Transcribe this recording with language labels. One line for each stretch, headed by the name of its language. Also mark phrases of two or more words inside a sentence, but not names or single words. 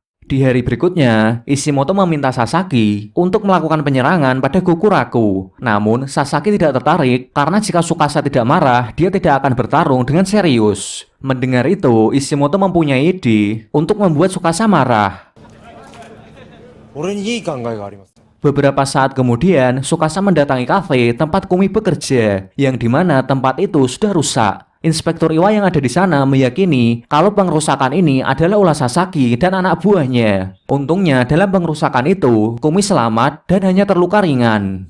Indonesian: Di hari berikutnya, Ishimoto meminta Sasaki untuk melakukan penyerangan pada Gokuraku. Namun, Sasaki tidak tertarik karena jika Tsukasa tidak marah, dia tidak akan bertarung dengan serius. Mendengar itu, Ishimoto mempunyai ide untuk membuat Tsukasa marah.
Japanese: 俺にいい考えがあります。
Indonesian: Beberapa saat kemudian, Tsukasa mendatangi kafe tempat Kumi bekerja, yang dimana tempat itu sudah rusak. Inspektur Iwa yang ada di sana meyakini kalau pengrusakan ini adalah ulah Sasaki dan anak buahnya. Untungnya dalam pengrusakan itu, Kumi selamat dan hanya terluka ringan.